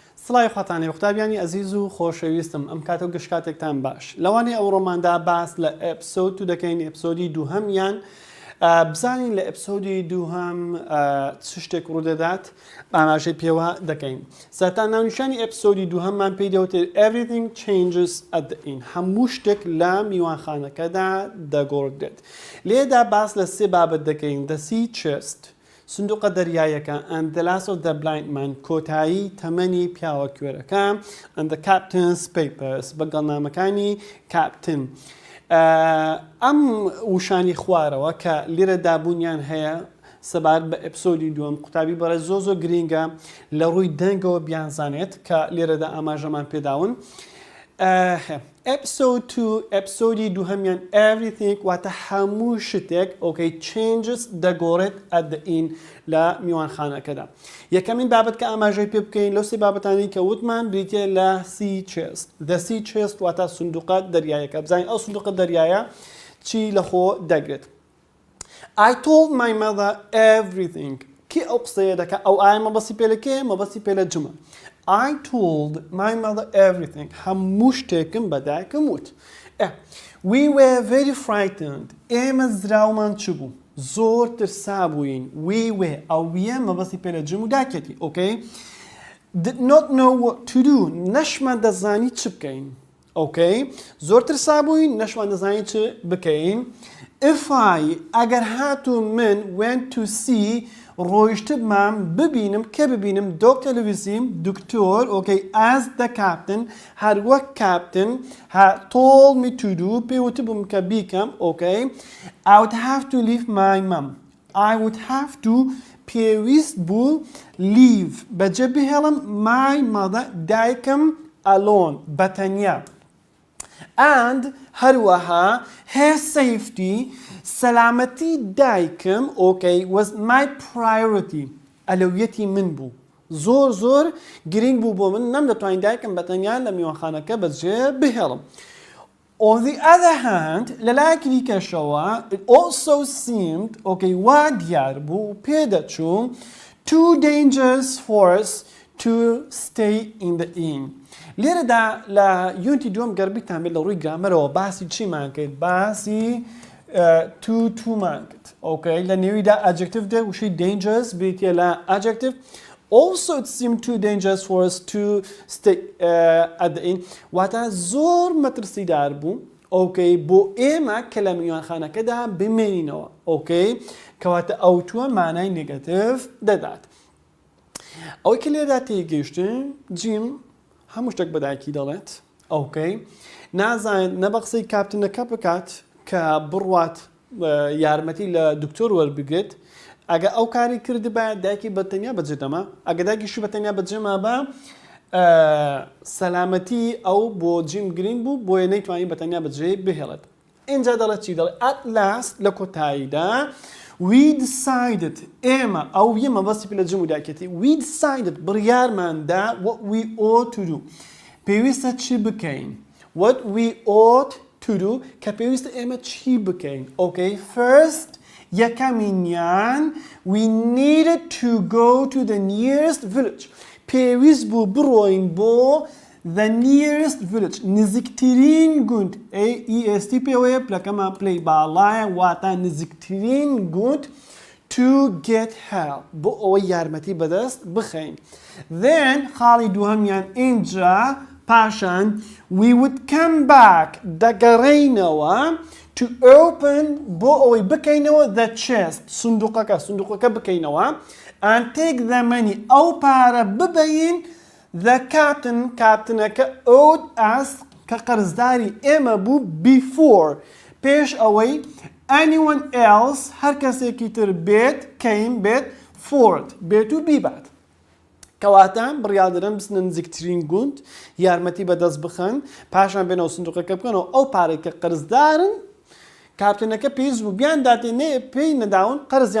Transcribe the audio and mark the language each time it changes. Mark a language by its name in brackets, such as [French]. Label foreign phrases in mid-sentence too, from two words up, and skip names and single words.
[Central Kurdish] سڵای خواتانی وختابیانی ئەزیز و خۆشەویستم ئەم کاتە و گشتکاتێکتان باش لەوانەیە ئەو ڕۆماندا باس لە ئەپسۆد و دەکەین ئەپسۆدی دووهەمیان بزانین لە ئەپسۆدی دووهەم چ شتێک ڕوودەدات ئاماژەی پێوە دەکەین سەرتا ناونیشانی ئەپسۆدی دووهەممان پێی دەوتێت [English] everything changes at the end [Central Kurdish] هەموو شتێک لە میوانخانەکەدا دەگۆڕدێت لێدا باس لە سێ بابەت دەکەین [English] the sea chest [Central Kurdish] سندوقە دەریایەکە [English] and the last of the blind man [Central Kurdish] کۆتایی تەمەنی پیاوە کوێرەکە [English] and the captain's papers [Central Kurdish] بەگەڵنامەکانی کاپتن ئەم وشانی خوارەوە کە لێرە دابوونیان هەیە سەبارەت بە ئەپسۆدی دووەم قوتابی بەڕێ زۆ گرینگە لە ڕووی دەنگەوە بیانزانێت کە لێرەدا ئاماژەمان پێداون Episode 2 ئەپسۆدی دووهەمیان everything واتە هەموو شتێک changes دەگۆڕێت [English] at the end [Central Kurdish] لە میوانخانەکەدا یەکەمین بابەت کە ئاماژەی پێ بکەین لەو سێ بابەتانی کە وتمان بریتێ لە [English] sea chest the sea chest [Central Kurdish] واتە سندوقە دەریایەکە بزانین ئەو سندوقە دەریایە چی لەخۆ دەگرێت [English] I told my mother everything [Central Kurdish] کی ئەو قسەیە دەکە ئەو ئایا مەبەستی پێ لە کێ مەبەستی پێ لە جمە [English] I told my mother everything. [Central Kurdish] هەموو شتێکم بە دایکم وت. [English] We were very frightened. [Central Kurdish] ئێمە زراومان چ بوو؟ زۆر ترسا بووین. [English] We were. [Central Kurdish] ئەویە مەبەستی پێ لە جم و داکێتی. [English] Okay? Did not know what to do. [Central Kurdish] نەشمان دەزانی چ بکەین. Okay? زۆر ترسا بووین. نەشمان دەزانی چ بکەین. [English] If I [Central Kurdish] ئەگەر هاتو من [English] went to see [Central Kurdish] ڕۆیشتمام ببینم کە ببینم دۆکتەلەڤیزیم دکتۆر [English] as the captain [Central Kurdish] هەر وەک [English] captain told me to do [Central Kurdish] پێوتە بووم کە بیکەم [English] I would have to leave my mum I would have to [Central Kurdish] پێویست بوو [English] leave [Central Kurdish] بەجێ بهێڵم [English] my mother دایکم alone بەتەنیا [Central Kurdish] and هەروەها [English] her safety [Central Kurdish] سەلامەتی دایکم [English] was my priority [Central Kurdish] ئەلەویەتی من بوو زۆر گرنگ بوو بۆ من نەمدەتوانین دایکم بەتەنیا لە میوانخانەکە بەجێ بهێڵم [English] On the other hand [Central Kurdish] لە لایەکی دیکەشەوە [English] it also seemed [Central Kurdish] وا دیار بوو پێدەچوو [English] too dangerous for us to stay in the inn [Central Kurdish] لێرەدا لە یونتی دووەم گەربیتان بێت لە ڕووی گرامەرەوە باسی چیمان کرد باسی تومان کرد لە نێویدا adjective دێ وشەی dangerous بریتە لە [English] adjective also it seemed too dangerous for us to stay at the inn [Central Kurdish] واتە زۆر مەترسیدار بوو بۆ ئێمە کە لە میوانخانەکەدا بمێنینەوە کەواتە ئەوتووە مانای نێگەتیڤ دەدات ئەوەی کە لێرەدا تێگەیشتن جیم هەموو شتێک بەدایکی دەڵێت نازانێت نەبە قسەی کاپتنەکە بکات کە بڕوات یارمەتی لە دکتۆر وەربگرێت ئەگە ئەو کاری کردی بە دایکی بەتەنیا بەجێدەما ئەگە دایکیش بەتەنیا بەجێما بە سەلامەتی ئەو بۆ جیم گرین بوو بۆیە نەیتوانی بەتەنیا بەجێ بهێڵێت اینجا دەڵێت چی دەڵێت [English] at last [Central Kurdish] لە کۆتاییدا [English] we decided [Central Kurdish] ئێمە ئەو یەمە بەستی پێ لە جم و دایکێتی [English] we decided [Central Kurdish] بڕیارماندا [English] what we ought to do [Central Kurdish] پێویستە چی بکەین [English] what we ought to do [Central Kurdish] کە پێویستە ئێمە چی بکەین first یەکەمینیان [English] we needed to go to the nearest village [Central Kurdish] پێویست بوو بڕۆین بۆ [English] the nearest village [Central Kurdish] نزیکترین گوند est پێوەیە پلەکەمە پلەی باڵایە واتە نزیکترین گوند [English] to get help [Central Kurdish] بۆ ئەوەی یارمەتی بەدەست بخەین then خاڵی دووهەمیان اینجا پاشان [English] we would come back [Central Kurdish] دەگەڕێینەوە [English] to open [Central Kurdish] بۆ ئەوەی بکەینەوە the chest سندوقەکە بکەینەوە [English] and take the money [Central Kurdish] ئەو پارە ببەین the کاپتنەکە [English] owed us [Central Kurdish] کە قەرزداری ئێمە بوو before پێش ئەوەی [English] anyone else [Central Kurdish] هەر کەسێکی تر بێت کەین بێت forward بێت و بیبات کەواتە بڕیادرن بچنە نزیکترین گوند یارمەتی بەدەست بخەن پاشان بێنەوە سندوقەکە بکەنەوە ئەو پارەی کە قەرزدارن کاپتنەکە پێویست بوو بیان داتێنێ پێی نەداون قەرزیان